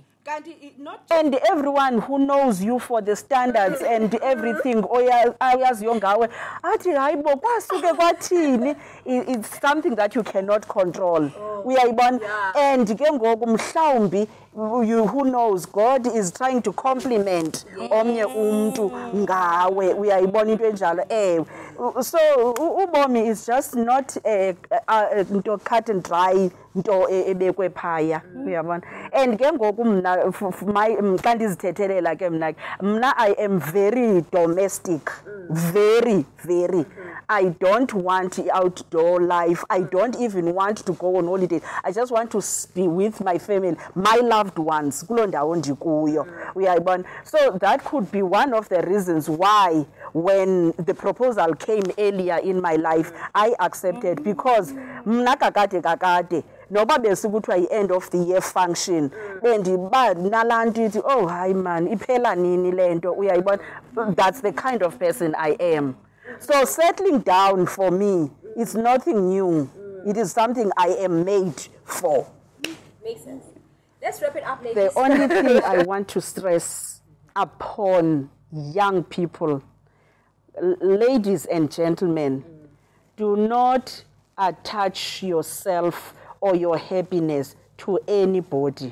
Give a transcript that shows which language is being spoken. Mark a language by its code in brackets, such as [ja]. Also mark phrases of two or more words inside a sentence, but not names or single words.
[en] And everyone who knows you for the standards and everything, it's something that you cannot control. And who knows, God is trying to compliment [xh] omnye umuntu ngawe. Uyayibona into enjalo. [en] So ubomi is just not into cut and dry, [xh] into ebekwe phaya. Uyabona. And ke ngoku mna xa ndizithethelela ke mna [en] I am very domestic. Very, very. I don't want outdoor life. I don't even want to go on holiday. I just want to be with my family, my loved ones. So that could be one of the reasons why when the proposal came earlier in my life, I accepted, because [xh] mna kakade noba besikuthiwa [en] yi- end of the year function [xh] bendiba nalanto ithi oh hayi man iphela nini lento uyayibona. [en] That's the kind of person I am. So settling down for me is nothing new. It is something I am made for. Makes sense. Let's wrap it up, ladies. The only thing I want to stress upon young people, ladies and gentlemen, do not attach yourself or your happiness to anybody.